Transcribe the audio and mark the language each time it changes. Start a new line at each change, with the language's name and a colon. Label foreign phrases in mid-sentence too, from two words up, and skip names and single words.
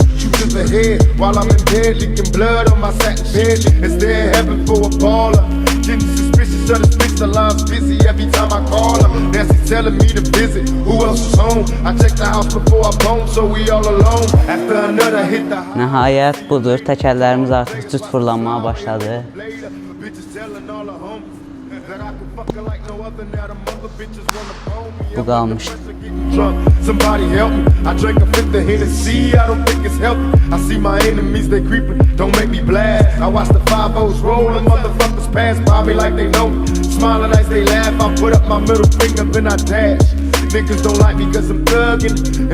English: Shoot to the head while I'm in bed, leaking blood on my satin bed. Is there heaven for a baller? Getting suspicious of the speech, the line's busy every time I call her. Nancy telling me to visit. Who else is home? I checked the house before I bone, so we all alone. After another hit the
Azerbaijani: Nəhayət budur, təkərlərimiz artıq cüt fırlanmaya başladı. Bu qalmışdı.
English: Somebody help me. I drank a fifth of Hennessy. I don't think it's healthy. I see my enemies, they creeping. Don't make me blast. I watch the 5-0s roll and motherfuckers pass by me like they know me. Smiling as they laugh. I put up my middle finger, then I dash. Niggas don't like me cause I'm thuggin'.